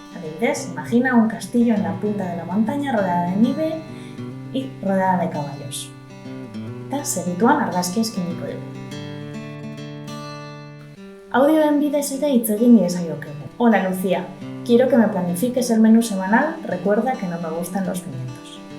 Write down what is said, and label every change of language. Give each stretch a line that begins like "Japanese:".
Spanish: Adibidez, imagina un castillo en la punta de la montaña rodeada de nieve y rodeada de caballos.
Basque: Eta segituan argazki eskiniko dugu. Audioen bidez ere hitz egin diezaiokegu.
Spanish: Hola Lucia, quiero que me planifiques el menú semanal, recuerda que no me gustan los pimientos.